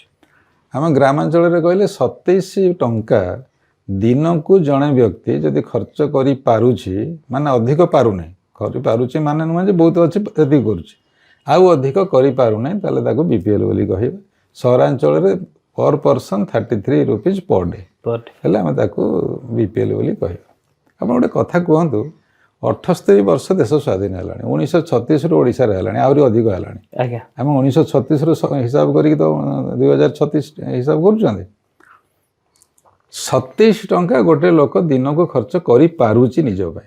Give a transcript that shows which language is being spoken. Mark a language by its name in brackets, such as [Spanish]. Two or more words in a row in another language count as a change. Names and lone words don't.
[Odia] ଆମ ଗ୍ରାମାଞ୍ଚଳରେ କହିଲେ 27 ଟଙ୍କା ଦିନକୁ ଜଣେ ବ୍ୟକ୍ତି ଯଦି ଖର୍ଚ୍ଚ କରିପାରୁଛି, ମାନେ ଅଧିକ ପାରୁନାହିଁ, କରିପାରୁଛି ମାନେ ନୁହେଁ ଯେ ବହୁତ ଅଛି ଏତିକି କରୁଛି, ଆଉ ଅଧିକ କରିପାରୁନାହିଁ, ତାହେଲେ ତାକୁ BPL ବୋଲି କହିବେ। ସହରାଞ୍ଚଳରେ [English] per person [Odia] 33 [English] rupees per day [Odia] ହେଲେ ଆମେ ତାକୁ BPL ବୋଲି କହିବା। ଆପଣ ଗୋଟେ କଥା କୁହନ୍ତୁ, 78 ବର୍ଷ ଦେଶ ସ୍ୱାଧୀନ ହେଲାଣି, 1936ରୁ ଓଡ଼ିଶାରେ ହେଲାଣି, ଆହୁରି ଅଧିକ ହେଲାଣି। ଆମେ 1936ରୁ ହିସାବ କରିକି ତ 2036 ହିସାବ କରୁଛନ୍ତି। 27 ଟଙ୍କା ଗୋଟେ ଲୋକ ଦିନକୁ ଖର୍ଚ୍ଚ କରିପାରୁଛି ନିଜ ପାଇଁ।